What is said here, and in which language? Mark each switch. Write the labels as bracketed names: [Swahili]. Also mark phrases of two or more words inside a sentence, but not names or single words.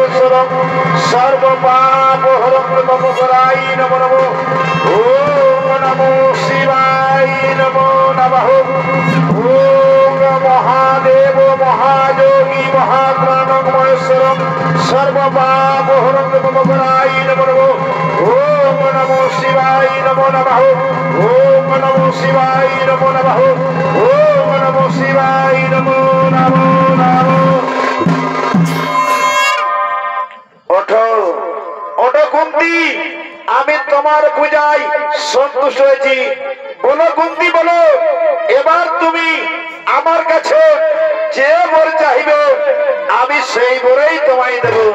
[Sanskrit] মহেশ্বরম সর্বপাপহরং তমোপরাই নমো নমো। ওম নমো শিবায় নমো নমঃ। ওম মহাদেব মহাযোগী মহাত্মানং মহেশ্বরম সর্বপাপহরং তমোপরাই নমো নমো। ওম নমো শিবায় নমো নমঃ। ওম নমো শিবায় নমো নমঃ। ওম নমো শিবায় নমো নমো নমঃ। [Bangla] ওঠো ওঠো কুন্তি, আমি তোমার পূজায় সন্তুষ্ট হয়েছি। বলো কুন্তি বলো, এবার তুমি আমার কাছে যে বর চাইবে আমি সেই বরেই তোমায় দেব।